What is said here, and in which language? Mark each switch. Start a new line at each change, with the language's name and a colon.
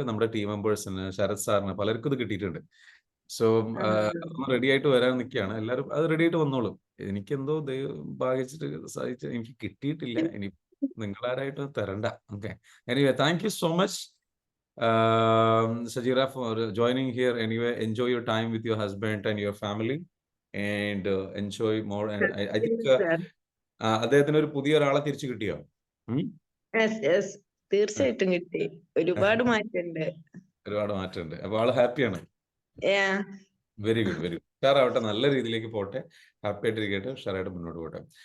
Malayalam: നമ്മുടെ ടീം മെമ്പേഴ്സിന്, ശരത് സാറിന്, പലർക്കും ഇത് കിട്ടിയിട്ടുണ്ട്. സോ റെഡി ആയിട്ട് വരാൻ നിൽക്കുകയാണ് എല്ലാവരും. അത് റെഡി ആയിട്ട് വന്നോളും. എനിക്കെന്തോ ഭാഗിച്ചിട്ട് സാധിച്ചു, എനിക്ക് കിട്ടിയിട്ടില്ല. ഇനി നിങ്ങളാരായിട്ട് തരണ്ട.
English: Okay, anyway thank you so much Sajira for joining here. Anyway, enjoy your time with your husband and your family and enjoy more. And I think
Malayalam: അദ്ദേഹത്തിന് ഒരു പുതിയ ഒരാളെ തിരിച്ചു കിട്ടിയോ? തീർച്ചയായിട്ടും കിട്ടി. ഒരുപാട് മാറ്റമുണ്ട്. ഒരുപാട് മാറ്റമുണ്ട്. അപ്പൊ ആള് ഹാപ്പിയാണ്.
English: Very good, very good.
Malayalam: ഉഷാറാവട്ടെ, നല്ല രീതിയിലേക്ക് പോട്ടെ, ഹാപ്പി ആയിട്ടിരിക്കട്ടെ, ഉഷാറായിട്ട് മുന്നോട്ട് പോട്ടെ.